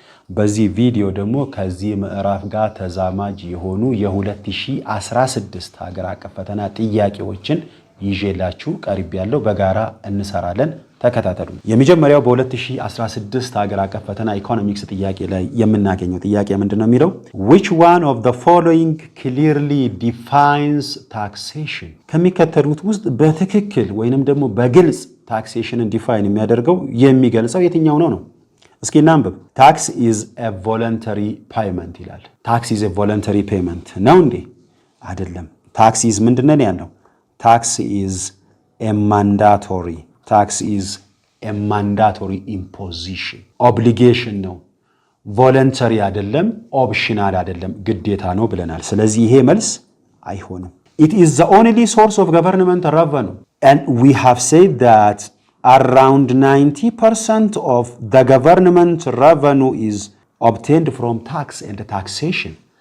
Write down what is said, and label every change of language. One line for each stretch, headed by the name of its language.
Amharic: በዚህ ቪዲዮ ደግሞ ከዚህ ምዕራፍ ጋር ተዛማጅ የሆኑ የ2016 ሀገር አቀፍ ፈተና ጥያቄዎችን ይዤላችሁ ቀርብ ያለው በጋራ እንሰራለን። ተከታተሉ። የመጀመሪያው በ2016 ሀገር አቀፍ ፈተና ኢኮኖሚክስ ጥያቄ ላይ የምናገኘው ጥያቄ ምንድነው የሚለው
English: which one of the following clearly defines taxation
Amharic: ከሚከተሉት ውስጥ በትክክል ወይንም ደግሞ በግልጽ ታክሴሽንን ዲፋይን የሚያደርገው የሚገልጸው የትኛው ነው? እስኪ እናንብብ።
English: tax is a voluntary payment
Amharic: ይላል።
English: tax is a voluntary payment
Amharic: ነው እንዴ? አይደለም።
English: tax is
Amharic: ምንድነው ያለው?
English: tax is a mandatory Tax is a mandatory imposition.
Amharic: Obligation ነው. Voluntary አይደለም, optional አይደለም, ግዴታ ነው ብለናል። ስለዚህ ይሄ መልስ አይሆንም.
English: It is the only source of government revenue. And we have said that around 90% of the government revenue is obtained from tax and taxation.